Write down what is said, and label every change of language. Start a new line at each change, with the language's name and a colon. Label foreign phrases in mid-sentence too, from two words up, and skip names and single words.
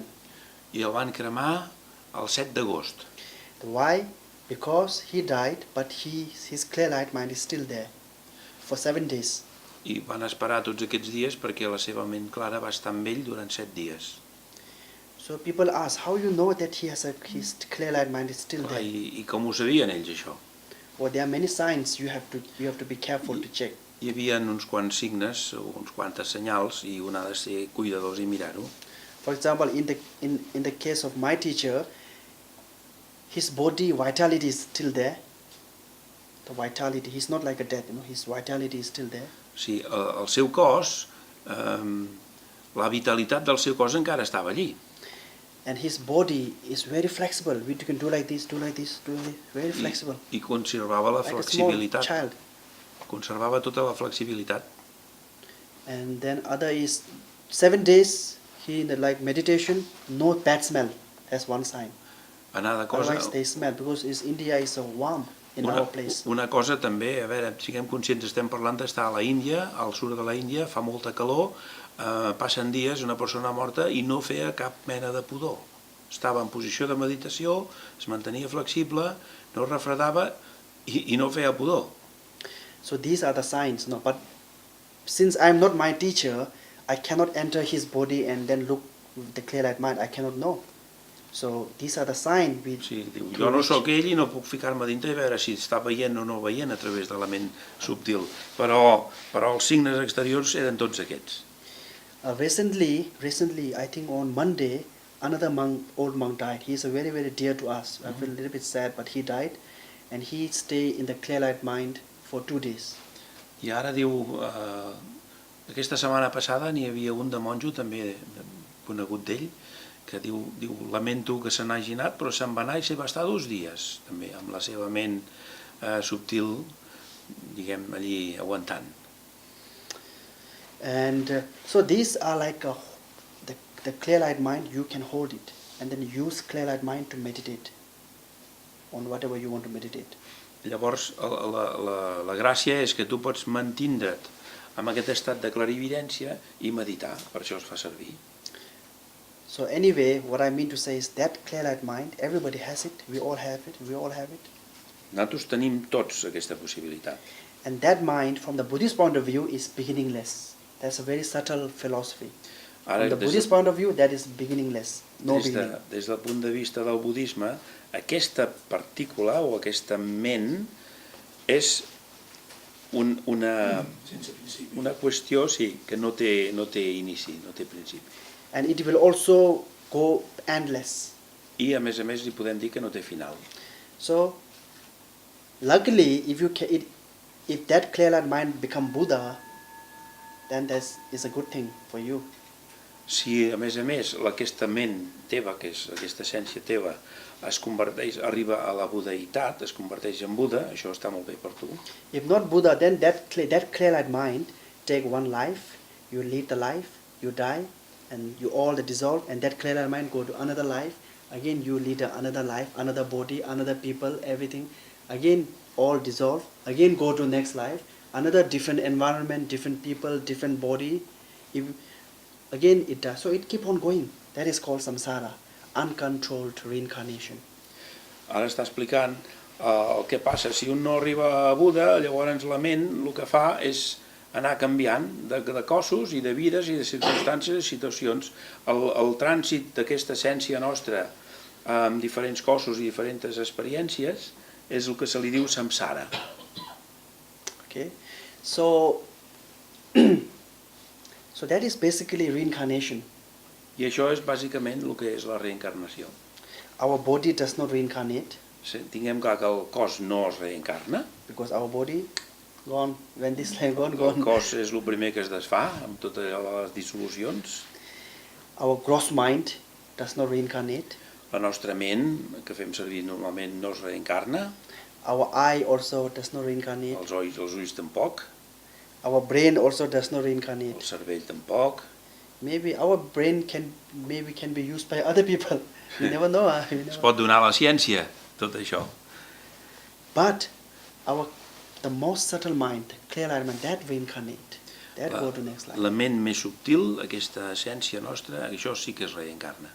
Catalan: I el van cremar el 7 d'agost.
English: Why? Because he died, but his clear light mind is still there for 7 days.
Catalan: I van esperar tots aquests dies perquè la seva ment clara va estar amb ell durant 7 dies.
English: So people ask, how you know that his clear light mind is still there?
Catalan: I com ho sabien ells, això?
English: Well, there are many signs you have to be careful to check.
Catalan: Hi havia uns quants signes, uns quantes senyals, i un ha de ser cuidadós i mirar-ho.
English: For example, in the case of my teacher, his body vitality is still there. The vitality, he's not like a dead, his vitality is still there.
Catalan: Sí, el seu cos, la vitalitat del seu cos encara estava allí.
English: And his body is very flexible. You can do like this, very flexible.
Catalan: I conservava la flexibilitat.
English: Like a small child.
Catalan: Conservava tota la flexibilitat.
English: And then other is 7 days, he in the meditation, no bad smell. That's one sign. Otherwise they smell, because India is so warm in our place.
Catalan: Una cosa també, a veure, siguem conscients, estem parlant d'estar a la Índia, al sud de la Índia, fa molta calor, passen dies una persona morta i no feia cap mena de pudor. Estava en posició de meditació, es mantenia flexible, no refredava i no feia pudor.
English: So these are the signs, but since I am not my teacher, I cannot enter his body and then look with the clear light mind. I cannot know. So these are the signs.
Catalan: Sí, diu, jo no sóc ell i no puc ficar-me dintre i veure si està veient o no veient a través de la ment subtil, però els signes exteriors eren tots aquests.
English: Recently, I think on Monday, another old monk died. He is a very, very dear to us. I feel a little bit sad, but he died, and he stayed in the clear light mind for 2 days.
Catalan: I ara diu, Aquesta setmana passada n'hi havia un de monjo, també conegut d'ell, que diu, lamento que se n'hagi anat, però se'n va anar i s'hi va estar 2 dies, també, amb la seva ment subtil, diguem, allí aguantant.
English: And so these are like the clear light mind, you can hold it and then use clear light mind to meditate on whatever you want to meditate.
Catalan: Llavors, la gràcia és que tu pots mantindre't amb aquest estat de clarividència i meditar, per això es fa servir.
English: So anyway, what I mean to say is that clear light mind, everybody has it, we all have it, we all have it.
Catalan: Nosaltres tenim tots aquesta possibilitat.
English: And that mind, from the Buddhist point of view, is beginningless. That's a very subtle philosophy. From the Buddhist point of view, that is beginningless, no beginning.
Catalan: Des del punt de vista del budisme, aquesta partícula o aquesta ment és una qüestió, sí, que no té inici, no té principi.
English: And it will also go endless.
Catalan: I a més li podem dir que no té final.
English: So, luckily, if that clear light mind become Buddha, then that is a good thing for you.
Catalan: Si a més aquesta ment teva, que és aquesta essència teva, arriba a la budeïtat, es converteix en Buda, això està molt bé per tu.
English: If not Buddha, then that clear light mind take one life, you lead the life, you die, and you all dissolve, and that clear light mind go to another life, again you lead another life, another body, another people, everything, again all dissolve, again go to next life, another different environment, different people, different body, again it does. So it keep on going. That is called samsara, uncontrolled reincarnation.
Catalan: Ara està explicant el que passa. Si un no arriba a Buda, llavors la ment el que fa és anar canviant de cossos i de vides i de circumstàncies i situacions. El trànsit d'aquesta essència nostra amb diferents cossos i diferents experiències és el que se li diu samsara.
English: Okay, so that is basically reincarnation.
Catalan: I això és bàsicament el que és la reencarnació.
English: Our body does not reincarnate.
Catalan: Tinguem clar que el cos no es reencarna.
English: Because our body gone, when this life gone.
Catalan: El cos és el primer que es desfà amb totes les dissolucions.
English: Our gross mind does not reincarnate.
Catalan: La nostra ment, que fem servir normalment, no es reencarna.
English: Our eye also does not reincarnate.
Catalan: Els ulls tampoc.
English: Our brain also does not reincarnate.
Catalan: El cervell tampoc.
English: Maybe our brain can be used by other people. You never know.
Catalan: Es pot donar a la ciència, tot això.
English: But the most subtle mind, clear light mind, that reincarnate. That go to next life.
Catalan: La ment més subtil, aquesta essència nostra, això sí que es reencarna.